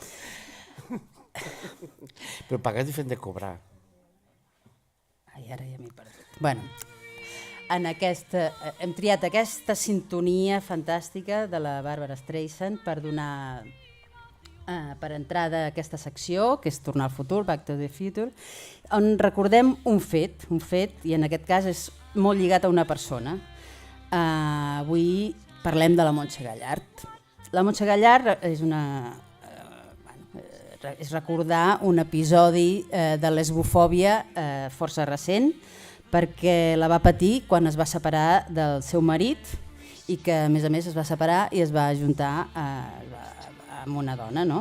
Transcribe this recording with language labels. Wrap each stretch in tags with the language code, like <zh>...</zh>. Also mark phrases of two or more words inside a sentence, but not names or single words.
<ca>Però pagar és diferent de cobrar. Ai, ara ja m'he perdut. Bueno, hem triat aquesta sintonia fantàstica de la Barbra Streisand per donar... per entrada a aquesta secció, que és Tornar al futur, Back to the Future, on recordem un fet, i en aquest cas és molt lligat a una persona. Avui parlem de la Montse Gallard. La Montse Gallard és recordar un episodi de lesbofòbia força recent, perquè la va patir quan es va separar del seu marit i que a més es va separar i es va ajuntar amb una dona, no?</ca>